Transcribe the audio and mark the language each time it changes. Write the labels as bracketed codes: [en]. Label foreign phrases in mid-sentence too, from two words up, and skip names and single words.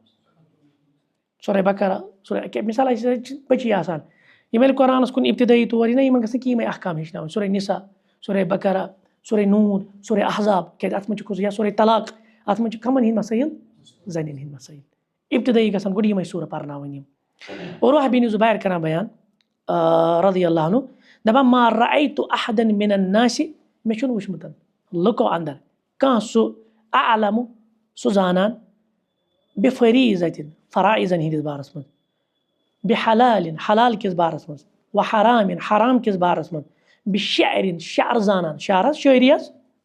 [ks] سورہ بقرہ سورہ مثال اَسہِ چھِ بٔچی آسان یِم ییٚلہِ قرآنس کُن ابتدٲیی طور یی نہ یِمن گژھِ نہٕ کِہیٖنۍ احکام ہیٚچھناوٕنۍ سورہ نساء سورہ بقرہ سورہ نوٗر سورہ احزاب کیازِ اتھ منٛز چھُ یا سورہ طلاق اتھ منٛز چھِ کمن ہِنٛدۍ مسٲیِل زنٮ۪ن ہِنٛدۍ مسٲیِل ابتدٲیی گژھن گۄڈٕ یِمے سورہ پرناوٕنۍ یِم عروہ بن زبیر کران بیان رضی اللہ عنہ دپان [ar] ما رأیت احدا من الناس [ks] مےٚ چھُنہٕ وٕچھمُت لُکو انٛدر کانٛہہ سُہ اعلم سُہ زانان بفریٖضتن فرایضن ہِنٛدِس بارس منٛز بحلالن حلال کِس بارس منٛز و حرامن حرام کِس بارس منٛز بشعرن شعر زانان شعر حظ شٲعری حظ